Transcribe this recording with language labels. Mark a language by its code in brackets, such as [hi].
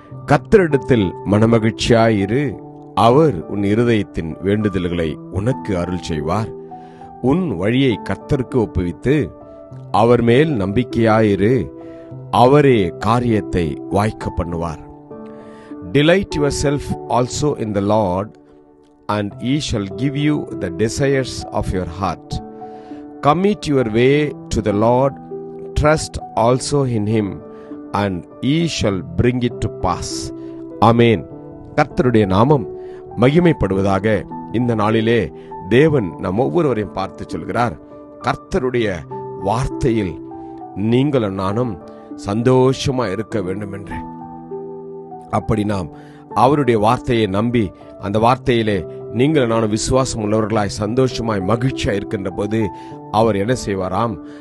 [ta] கர்த்தரிடத்தில் மனமகிழ்ச்சியாயிரு, அவர் உன் இருதயத்தின் வேண்டுதல்களை உனக்கு அருள் செய்வார். உன் வழியை கர்த்தருக்கு ஒப்புவித்து அவர் மேல் நம்பிக்கையாயிரு, அவரே காரியத்தை வாய்க்க பண்ணுவார். [en] Delight yourself also in the Lord, and he shall give you the desires of your heart. Commit your way to the Lord, trust also in him, and he shall bring it to pass. [ta] Amen. கர்த்தருடைய நாமம் மகிமைப்படுவதாக. இந்த நாளிலே தேவன் நம் ஒவ்வொருவரையும் பார்த்து சொல்கிறார், கர்த்தருடைய வார்த்தையில் நீங்களும் நானும் சந்தோஷமா இருக்க வேண்டும் என்று. அப்படி நாம் அவருடைய வார்த்தையை நம்பி அந்த வார்த்தையிலே நீங்கள் நானும் விசுவாசம் உள்ளவர்களாய் சந்தோஷமாய் மகிழ்ச்சியா இருக்கின்ற போது அவர் என்ன செய்வாராம்?